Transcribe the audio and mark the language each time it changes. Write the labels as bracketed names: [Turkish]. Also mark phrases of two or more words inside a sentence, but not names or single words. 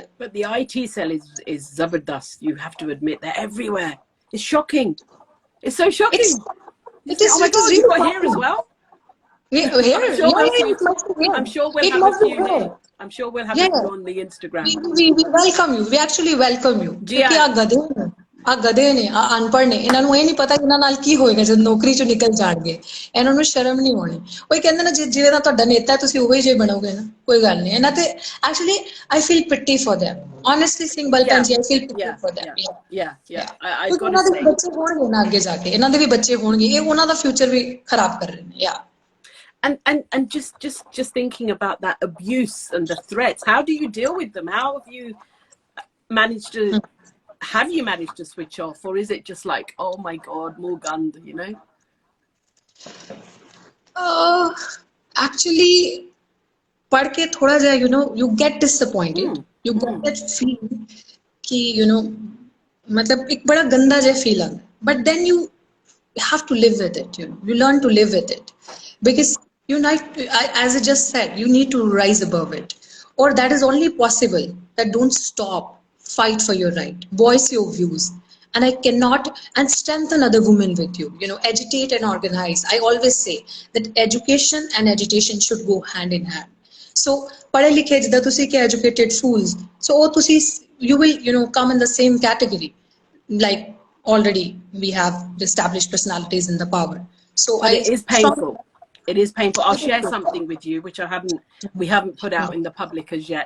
[English] But the IT cell is zabardast. You have to admit, they're everywhere. It's shocking. It's so shocking. It is. Oh my God, really you got here as well. I'm sure we'll have a few here. I'm sure we'll have you on the Instagram. We welcome you. We actually welcome you. [Punjabi] ਕਿਉਂਕਿ ਆ ਗਧੇ ਨੇ, ਆ ਅਨਪੜ੍ਹ ਨੇ, ਇਹਨਾਂ ਨੂੰ ਇਹ ਨਹੀਂ ਪਤਾ ਇਹਨਾਂ ਨਾਲ ਕੀ ਹੋਏਗਾ ਜਦ ਨੌਕਰੀ ਚੋਂ ਨਿਕਲ ਜਾਣਗੇ. ਇਹਨਾਂ ਨੂੰ ਸ਼ਰਮ ਨਹੀਂ ਆਉਣੀ. ਉਹ ਕਹਿੰਦੇ ਨਾ, ਜਿਵੇਂ ਦਾ ਤੁਹਾਡਾ ਨੇਤਾ ਤੁਸੀਂ ਉਹੀ ਜਿਹੇ ਬਣੋਗੇ ਨਾ, ਕੋਈ ਗੱਲ ਨਹੀਂ. ਇਹਨਾਂ ਤੇ [English] actually I feel pity for them. Honestly, ਸਿੰਘ ਬਲਕਨ ਜੀ, I feel pity for them. I got to say, [Punjabi] ਬੱਚੇ ਹੋਣਗੇ ਨਾ ਅੱਗੇ ਜਾ ਕੇ, ਇਹਨਾਂ ਦੇ ਵੀ ਬੱਚੇ ਹੋਣਗੇ, ਇਹ ਉਹਨਾਂ ਦਾ ਫਿਊਚਰ ਵੀ ਖਰਾਬ ਕਰ ਰਹੇ ਨੇ. [English] And just thinking about that abuse and the threats, how do you deal with them? How have you managed to switch off, or is it just like, oh my God, more gund, Actually, [Punjabi] ਪੜ੍ਹ ਕੇ ਥੋੜ੍ਹਾ ਜਿਹਾ, [English] you get disappointed. You get that feeling [Hindi] कि मतलब एक बड़ा गंदा जा feel आता है. [English] But then you have to live with it. You learn to live with it, because as I just said, you need to rise above it, or that is only possible. That don't stop. Fight for your right, voice your views, and I cannot, and strengthen other women with you. Agitate and organize. I always say that education and agitation should go hand in hand. So [Punjabi] ਪੜ੍ਹੇ ਲਿਖੇ ਜਿੱਦਾਂ ਤੁਸੀਂ ਕੇ [English] educated fools, so you will come in the same category. Like, already we have established personalities in the power. So it is painful. It is painful. I'll share something with you which we haven't put out in the public as yet.